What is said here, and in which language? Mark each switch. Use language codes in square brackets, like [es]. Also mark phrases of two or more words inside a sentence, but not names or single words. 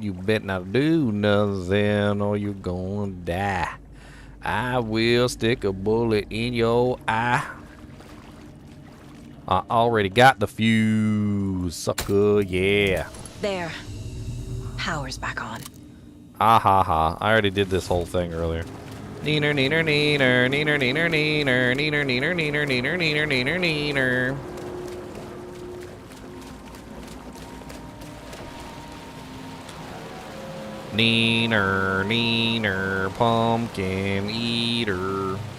[en] You better not do nothing or you're gonna die. I will stick a bullet in your eye. I already got the fuse, sucker, yeah. There. Power's back on. Ah ha ha. I already did this whole thing earlier. Neener, neener, neener, neener, neener, neener, neener, neener, neener, neener, neener, neener, neener. Neener, neener, pumpkin eater.